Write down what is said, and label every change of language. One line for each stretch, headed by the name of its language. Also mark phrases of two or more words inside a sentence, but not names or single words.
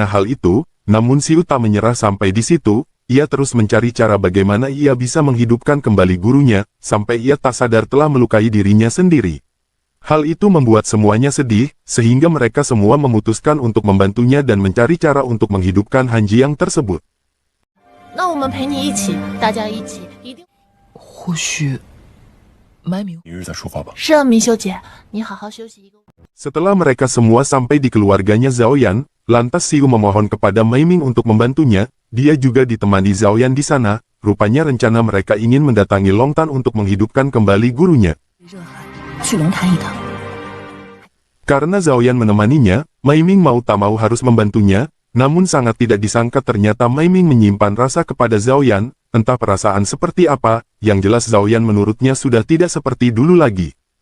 Indonesian: hal itu, namun Xiu tak menyerah sampai di situ, ia terus mencari cara bagaimana ia bisa menghidupkan kembali gurunya, sampai ia tak sadar telah melukai dirinya sendiri. Hal itu membuat semuanya sedih, sehingga mereka semua memutuskan untuk membantunya dan mencari cara untuk menghidupkan Han Jiang tersebut.
Chinese: 那我们陪你一起，大家一起，一定。或许，麦明。一日再出发吧。是啊，明秀姐，你好好休息一个。
Indonesian: Setelah mereka semua sampai di keluarganya Zhao Yan, lantas Xiu memohon kepada Mei Ming untuk membantunya, dia juga ditemani Zhao Yan di sana, rupanya rencana mereka ingin mendatangi Long Tan untuk menghidupkan kembali gurunya. Karena Zhao Yan menemaninya, Mei Ming mau tak mau harus membantunya, namun sangat tidak disangka ternyata Mei Ming menyimpan rasa kepada Zhao Yan, entah perasaan seperti apa, yang jelas Zhao Yan menurutnya sudah tidak seperti dulu lagi.